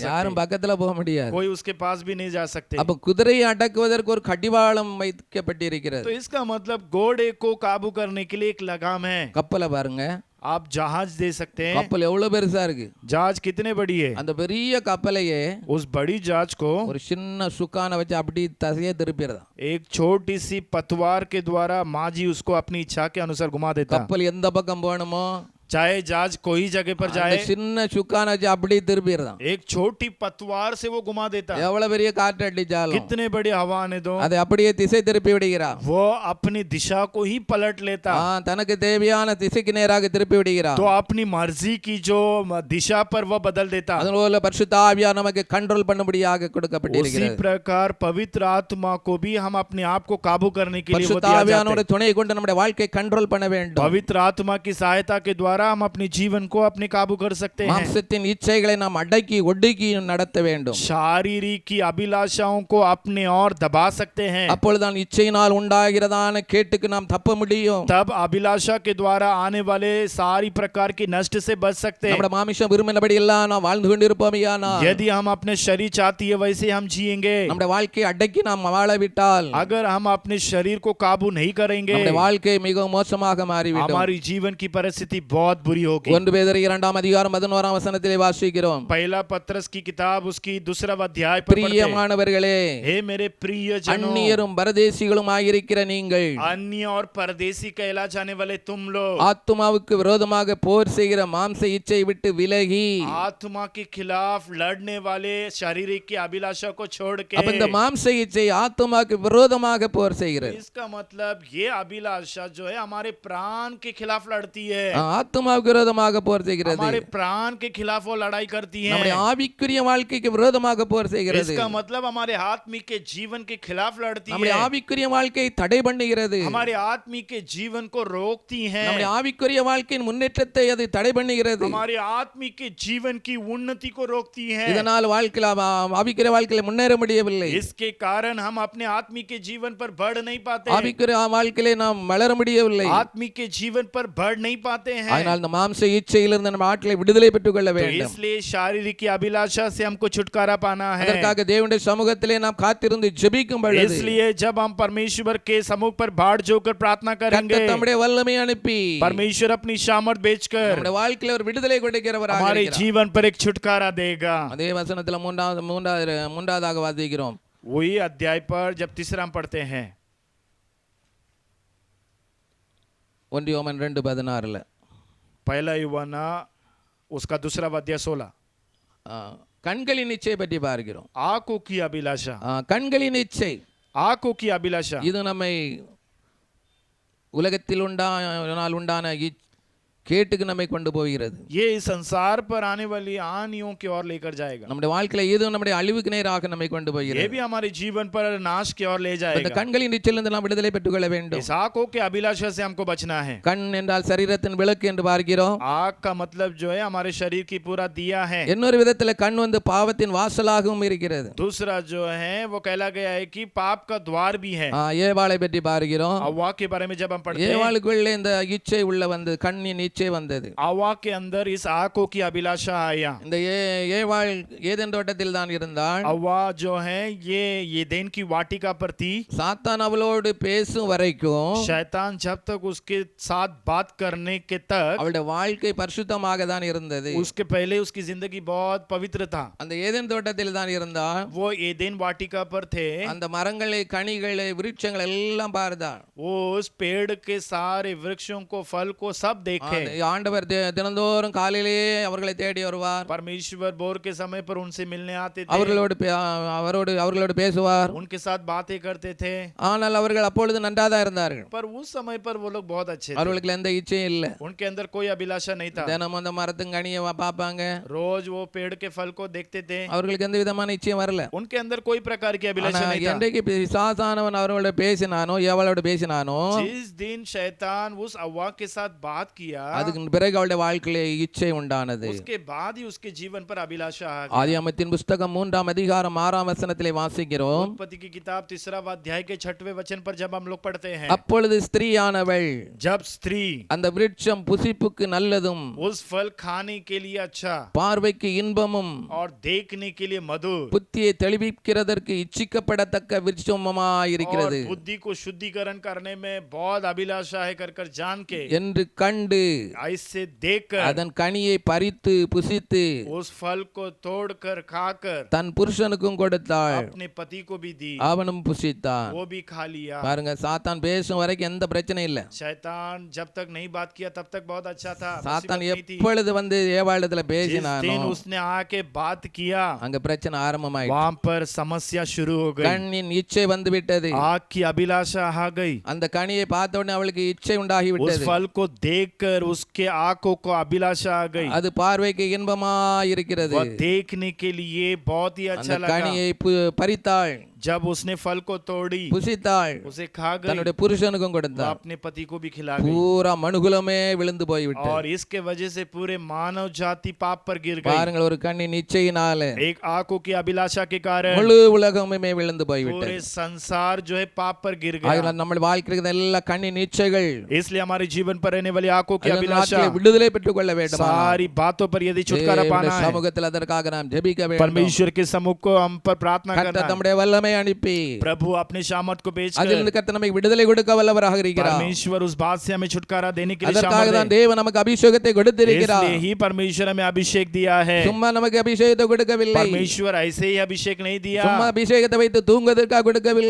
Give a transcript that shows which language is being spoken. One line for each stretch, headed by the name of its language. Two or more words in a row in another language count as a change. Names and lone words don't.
Tamil: யாரும்
Hindi: सकते,
Tamil: பக்கத்துல போக முடியாது.
Hindi: कोई उसके पास भी नहीं जा सकते।
Tamil: அப்ப குதிரையை அடக்குவதற்கு ஒரு கடிவாளம் வைக்கப்பட்டிருக்கிறது.
Hindi: तो इसका मतलब घोड़े को काबू करने के लिए एक लगाम है।
Tamil: கப்பலை பாருங்க,
Hindi: आप जहाज दे सकते हैं,
Tamil: கப்பல் எவ்வளவு பெருசா இருக்கு.
Hindi: जहाज कितने बड़ी है।
Tamil: அந்த பெரிய கப்பலையே
Hindi: उस बड़ी जहाज को
Tamil: ஒரு சின்ன சுக்கான வச்சு அப்படி தசையே திருப்பிடுறதா.
Hindi: एक छोटी सी पतवार के द्वारा माझी उसको अपनी इच्छा के अनुसार घुमा देता।
Tamil: கப்பல் எந்த பக்கம் போகணுமோ
Hindi: चाहे जहाज कोई जगह पर
Tamil: அந்த
Hindi: जाए,
Tamil: சின்ன சுக்கான வச்சு அப்படி திருப்பிடுறதா.
Hindi: एक छोटी पतवार से वो घुमा देता।
Tamil: எவ்வளவு பெரிய காற்று அடிச்சாலும்
Hindi: कितने बड़ी हवा आने दो,
Tamil: அதை அப்படியே திசை திருப்பி விடுகிறார்.
Hindi: वो अपनी दिशा को ही पलट लेता।
Tamil: தனக்கு தேவையான திசைக்கு நேராக திருப்பி விடுகிறார்.
Hindi: तो अपनी मर्जी की जो दिशा पर वो बदल देता।
Tamil: அதுபோல பரிசுத்த ஆவியானவர் நமக்கு கண்ட்ரோல் பண்ணும்படியாக
Hindi: उसी
Tamil: கொடுக்கப்பட்டிருக்கிறது.
Hindi: प्रकार पवित्र आत्मा को भी हम अपने आप को काबू करने के लिए वो
Tamil: பரிசுத்த
Hindi: दिया जाता
Tamil: ஆவியானவருடைய
Hindi: है।
Tamil: துணையை கொண்டு நம்முடைய வாழ்க்கையை கண்ட்ரோல் பண்ண வேண்டும்.
Hindi: पवित्र आत्मा की सहायता के द्वारा हम अपने जीवन को अपने काबू कर सकते हैं।
Tamil: மாம்சத்தின் இச்சைகளை நாம் அடக்கி ஒடுக்கி நடத்த வேண்டும்.
Hindi: शारीरिक की अभिलाषाओं को अपने और दबा सकते हैं।
Tamil: அப்பொழுதுதான் இச்சையினால் உண்டாகிறதான கேட்டுக்கு நாம் தப்ப முடியும்.
Hindi: तब अभिलाषा के द्वारा आने वाले सारी प्रकार की नष्ट से बच सकते हैं।
Tamil: நம்முடைய மாமிசம் விரும்பினபடி எல்லாம் நாம் வாழ்ந்து கொண்டிருப்போமையானால்,
Hindi: यदि हम अपने शरीर चाहती है वैसे हम जिएंगे,
Tamil: நம்முடைய வாழ்க்கையை அடக்கி நாம் வாழவிட்டால்
Hindi: अगर हम अपने शरीर को काबू नहीं करेंगे,
Tamil: நம்முடைய வாழ்க்கை மிகவும் மோசமாக மாறிவிடும்.
Hindi: हमारी जीवन की परिस्थिति बहुत बुरी होगी।
Tamil: 1 பேதுரு 2:11 வசனத்திலே வாசிக்கிறோம்.
Hindi: पहला पत्रस की किताब उसकी दूसरा अध्याय पर पढ़ते हैं,
Tamil: பிரியமானவர்களே,
Hindi: हे मेरे प्रिय जनों,
Tamil: அந்நியரும் பரதேசிகளும் ஆகியிருக்கிற நீங்கள்
Hindi: अन्य और परदेसी कहला जाने वाले तुम लोग,
Tamil: ஆத்துமாவுக்கு விரோதமாக போர் செய்கிற மாம்ச இச்சை விட்டு விலகி,
Hindi: आत्मा के खिलाफ लड़ने वाले शारीरिक की अभिलाषा को छोड़ के,
Tamil: அப்ப இந்த மாம்ச இச்சை ஆத்துமாவுக்கு விரோதமாக போர் செய்கிறது.
Hindi: इसका मतलब ये अभिलाषा जो है हमारे प्राण के खिलाफ लड़ती है,
Tamil: ஆத்துமாவுக்கு விரோதமாக போர் செய்கிறது.
Hindi: हमारे प्राण के खिलाफ वो लड़ाई करती है।
Tamil: நம்முடைய ஆவிக்குரிய வாழ்க்கைக்கு விரோதமாக போர் செய்கிறது.
Hindi: इसका मतलब हमारे आत्मिक के जीवन के खिलाफ लड़ती
Tamil: நம்முடைய
Hindi: है,
Tamil: ஆவிக்குரிய வாழ்க்கையை தடை பண்ணுகிறது.
Hindi: हमारे आत्मिक के जीवन को रोकती है,
Tamil: நம்முடைய ஆவிக்குரிய வாழ்க்கையின் முன்னேற்றத்தை அது தடை பண்ணுகிறது.
Hindi: हमारे आत्मिक के जीवन की उन्नति को रोकती है।
Tamil: இதனால் வாழ்க்கையில ஆவிக்குரிய வாழ்க்கையில முன்னேற முடியவில்லை.
Hindi: इसके कारण हम अपने आत्मिक के जीवन पर बढ़ नहीं पाते,
Tamil: ஆவிக்குரிய வாழ்க்கையிலே நாம் வளர முடியவில்லை.
Hindi: आत्मिक के जीवन पर बढ़ नहीं पाते हैं।
Tamil: அதனால் இந்த மாம்ச இச்சையிலிருந்து நம்ம ஆட்களை விடுதலை பெற்றுக் கொள்ள
Hindi: तो
Tamil: வேண்டும்.
Hindi: इसलिए शारीरिक की अभिलाषा से हमको छुटकारा पाना है।
Tamil: அதற்காக தேவனுடைய சமூகத்திலே நாம் காத்திருந்து ஜெபிக்கும் பொழுது
Hindi: इसलिए जब हम परमेश्वर के सम्मुख पर भाड़ जोकर प्रार्थना करेंगे,
Tamil: கர்த்தர் தம்முடைய வல்லமை அனுப்பி
Hindi: परमेश्वर अपनी सामर्थ बेचकर
Tamil: நம்முடைய வாழ்க்கையில ஒரு விடுதலை கொடுக்கிறவராக
Hindi: हमारे
Tamil: இருக்கிறார்.
Hindi: जीवन पर एक छुटकारा देगा।
Tamil: அதே வசனத்துல மூன்றாவதாக வாசிக்கிறோம்.
Hindi: वही अध्याय पर जब तीसरा हम पढ़ते हैं,
Tamil: 1 யோவான் 2:16
Hindi: पहला यूहन्ना उसका दूसरा अध्याय 16,
Tamil: கண்களின் இச்சை பற்றி பார்க்கிறோம்.
Hindi: आंखों की अभिलाषा,
Tamil: கண்களின் இச்சை
Hindi: आंखों की अभिलाषा,
Tamil: இது நம்மை உலகத்தில் உண்டான கேட்டுக்கு நம்மை கொண்டு போகிறது.
Hindi: ये इस संसार पर आने वाली हानियों की ओर लेकर जाएगा।
Tamil: நம்முடைய வாழ்க்கையில இது நம்முடைய அழிவுக்கு நேராக நம்மை கொண்டு
Hindi: ये
Tamil: போகிறது.
Hindi: भी हमारे जीवन पर नाश की ओर ले
Tamil: இந்த
Hindi: जाएगा।
Tamil: கண்களின் இச்சையிலிருந்து நாம் விடுதலை பெற்றுக் கொள்ள வேண்டும்.
Hindi: इस आंखों के अभिलाषा से हमको बचना है।
Tamil: கண் என்றால் சரீரத்தின் விளக்கு என்று பார்க்கிறோம்.
Hindi: आंख का मतलब जो है हमारे शरीर की पूरा दिया है।
Tamil: இன்னொரு விதத்துல கண் வந்து பாவத்தின் வாசலாகவும் இருக்கிறது.
Hindi: दूसरा जो है वो कहला गया है कि पाप का द्वार भी है।
Tamil: ஏவாளை பற்றி பார்க்கிறோம்.
Hindi: हव्वा के बारे में जब हम पढ़ते हैं,
Tamil: ஏவாளுக்குள்ளே இந்த இச்சை உள்ள வந்து கண்ணின் இச்சை வந்தது.
Hindi: हव्वा के अंदर इस आंखों की अभिलाषा आया।
Tamil: இந்த ஏவாள் ஏதேன் தோட்டத்தில் தான் இருந்தாள்.
Hindi: हव्वा जो है ये एदेन की वाटिका पर थी।
Tamil: சாத்தான் அவளோடு பேசும் வரைக்கும்
Hindi: शैतान जब तक उसके साथ बात करने के तक,
Tamil: அவளுடைய வாழ்க்கை பரிசுத்தமாக தான் இருந்தது.
Hindi: उसके पहले उसकी जिंदगी बहुत पवित्र था।
Tamil: அந்த ஏதேன் தோட்டத்தில் தான் இருந்தாள்.
Hindi: वो एदेन वाटिका पर थे।
Tamil: அந்த மரங்களை கனிகளை விருட்சங்கள் எல்லாம் பார்த்தாள்.
Hindi: वो उस पेड़ के सारे वृक्षों को फल को सब देखे। है।
Tamil: ஆண்டவர் தினந்தோறும் காலையிலேயே அவர்களை தேடி வருவார்.
Hindi: परमेश्वर भोर के समय पर उनसे मिलने आते थे,
Tamil: அவர்களோடு பேசுவார்.
Hindi: उनके साथ बातें करते थे।
Tamil: ஆனால் அவர்கள் அப்பொழுது நன்றாதான் இருந்தார்கள்.
Hindi: पर उस समय पर वो लोग बहुत अच्छे थे,
Tamil: அவர்களுக்கு எந்த இச்சையும் இல்ல.
Hindi: उनके अंदर कोई अभिलाषा नहीं था।
Tamil: தினமும் அந்த மரத்தின் கனியை பார்ப்பாங்க.
Hindi: रोज वो पेड़ के फल को देखते थे,
Tamil: அவர்களுக்கு எந்த விதமான இச்சையும் வரல.
Hindi: उनके अंदर कोई प्रकार की अभिलाषा नहीं था।
Tamil: என்றைக்கு பிசாசானவன் அவர்களோட பேசினானோ எவளோட பேசினானோ
Hindi: जिस दिन शैतान उस हव्वा के साथ बात किया,
Tamil: அதுக்கு பிறகு அவளுடைய வாழ்க்கையிலே இச்சை உண்டானது.
Hindi: उसके बाद ही उसके जीवन पर अभिलाषा आ गई।
Tamil: ஆதியாகமத்தின் புத்தகம் 3ஆம் அதிகாரம் 6ஆம் வசனத்திலே வாசிக்கிறோம்.
Hindi: उत्पत्ति की किताब 3वां अध्याय के 6वें वचन पर जब हम लोग पढ़ते हैं,
Tamil: அப்பொழுது ஸ்திரீயானவள்
Hindi: जब स्त्री
Tamil: அந்த விருட்சம் புசிப்புக்கு நல்லதும்
Hindi: उस फल खाने के लिए अच्छा
Tamil: பார்வைக்கு இன்பமும்
Hindi: और देखने के लिए मधुर
Tamil: புத்தியை தெளிவிக்கிறதற்கு இச்சிக்கப்படத்தக்க விருட்சமாயிருக்கிறது
Hindi: और बुद्धि को शुद्धिकरण करने में बहुत अभिलाषा है कर जान के
Tamil: என்று கண்டு
Hindi: ऐसे देखकर
Tamil: அதன் கனியை பறித்து புசித்து
Hindi: उस फल को तोड़कर खाकर
Tamil: தன் புருஷனுக்கும் கொடுத்தாள்.
Hindi: अपने पति को भी दी,
Tamil: அவனும் புசித்தான்.
Hindi: वो भी खा लिया।
Tamil: பாருங்க, சாத்தான் பேசும் வரைக்கும் எந்த பிரச்சனையும் இல்ல.
Hindi: शैतान जब तक नहीं बात किया तब तक बहुत अच्छा था।
Tamil: சாத்தான்
Hindi: मुसीबत नहीं थी।
Tamil: எப்பொழுது வந்து ஏவாளத்துல
Hindi: जिस
Tamil: பேசினானோ
Hindi: दिन उसने आके बात किया,
Tamil: அங்க பிரச்சனை ஆரம்பமாயிடுச்சு.
Hindi: वहां पर समस्या शुरू हो गई।
Tamil: கண்ணின் இச்சை வந்து விட்டது.
Hindi: आग की अभिलाषा आ गई।
Tamil: அந்த கனியை பார்த்த உடனே அவளுக்கு இச்சை உண்டாகி
Hindi: उस
Tamil: விட்டது.
Hindi: फल को देखकर उसके आंखों को अभिलाषा आ गई।
Tamil: அது பார்வைக்கு இன்பமா இருக்கிறது.
Hindi: वह देखने के लिए बहुत ही
Tamil: அந்த
Hindi: अच्छा लगा।
Tamil: கனியை பறித்தாள்,
Hindi: जब उसने फल को तोड़ी,
Tamil: புசித்தாள்,
Hindi: उसे खा गई,
Tamil: தன்னுடைய புருஷனுக்கும்
Hindi: वह
Tamil: கொடுத்தாள்.
Hindi: अपने पति को भी खिला गई।
Tamil: பூரா மனுகுலமே விழுந்து போய்விட்டது.
Hindi: और इसके वजह से पूरे मानव जाति पाप पर गिर गई।
Tamil: பாருங்கள், ஒரு கண்ணின் இச்சையினால
Hindi: एक आंखों की अभिलाषा के कारण
Tamil: முழு உலகமே விழுந்து போய்விட்டது.
Hindi: पूरे संसार जो है पाप पर गिर गया।
Tamil: ஆகையால் நம்ம வாழ்க்கையில் எல்லா கண்ணின் இச்சைகள்
Hindi: इसलिए हमारे जीवन पर रहने वाली आंखों की
Tamil: அதன்
Hindi: अभिलाषा,
Tamil: நாட்களில் விடுதலை பெற்றுக் கொள்ள வேண்டும்.
Hindi: सारी बातों पर यदि छुटकारा पाना है,
Tamil: சமூகத்தில் அதற்காக நாம் ஜெபிக்க வேண்டும்.
Hindi: परमेश्वर के सम्मुख को हम पर प्रार्थना करना
Tamil: கர்த்தர்
Hindi: है।
Tamil: தம்முடைய வல்லமை அனுப்பி
Hindi: प्रभु अपने सामर्थ को भेजकर
Tamil: அதிலிருந்து கர்த்தர் நமக்கு விடுதலை கொடுக்க வல்லவராக இருக்கிறார்.
Hindi: परमेश्वर उस बात से हमें छुटकारा देने के लिए
Tamil: அதற்காக
Hindi: सामर्थ
Tamil: தான்
Hindi: है।
Tamil: தேவன் நமக்கு அபிஷேகத்தை கொடுத்திருக்கிறார்.
Hindi: इसलिए ही परमेश्वर हमें अभिषेक दिया है।
Tamil: சும்மா நமக்கு அபிஷேகத்தை கொடுக்கவில்லை.
Hindi: परमेश्वर ऐसे ही अभिषेक नहीं दिया।
Tamil: சும்மா அபிஷேகத்தை வைத்து தூங்குவதற்காக கொடுக்கவில்லை.